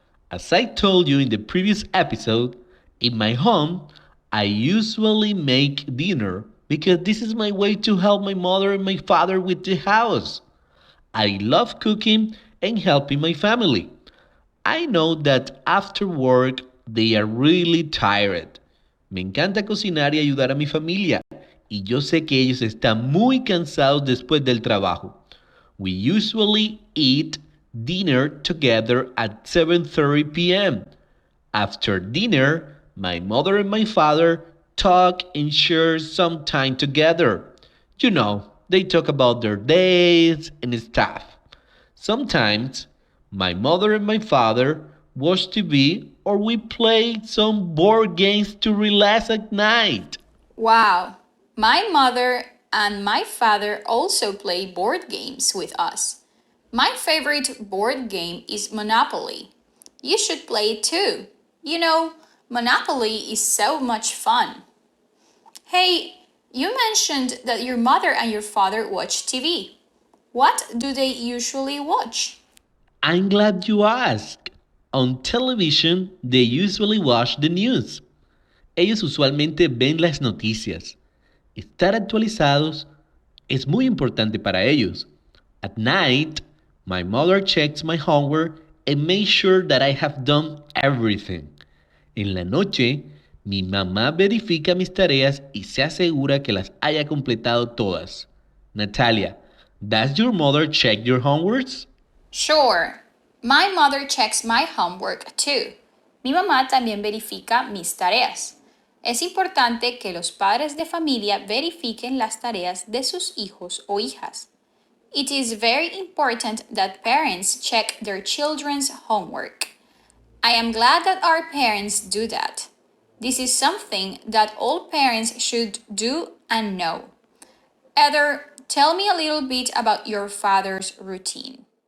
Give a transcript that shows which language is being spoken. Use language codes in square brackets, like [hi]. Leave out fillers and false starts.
[en] As I told you in the previous episode, in my home, I usually make dinner because this is my way to help my mother and my father with the house. I love cooking and helping my family. I know that after work they are really tired. [es] Me encanta cocinar y ayudar a mi familia. Y yo sé que ellos están muy cansados después del trabajo. [en] We usually eat dinner together at 7:30 p.m. After dinner, my mother and my father talk and share some time together. You know, they talk about their days and stuff. Sometimes my mother and my father watch TV or we play some board games to relax at night. Wow, my mother and my father also play board games with us. My favorite board game is Monopoly. You should play it too. You know, Monopoly is so much fun. Hey, you mentioned that your mother and your father watch TV. What do they usually watch? I'm glad you asked. On television, they usually watch the news. [es] Ellos usualmente ven las noticias. Estar actualizados es muy importante para ellos. [en] At night, my mother checks my homework and makes sure that I have done everything. [es] En la noche, mi mamá verifica mis tareas y se asegura que las haya completado todas. [en] Natalia, does your mother check your homeworks? Sure. My mother checks my homework too. [es] Mi mamá también verifica mis tareas. Es importante que los padres de familia verifiquen las tareas de sus hijos o hijas. [en] It is very important that parents check their children's homework. I am glad that our parents do that. This is something that all parents should do and know. Heather, tell me a little bit about your father's routine.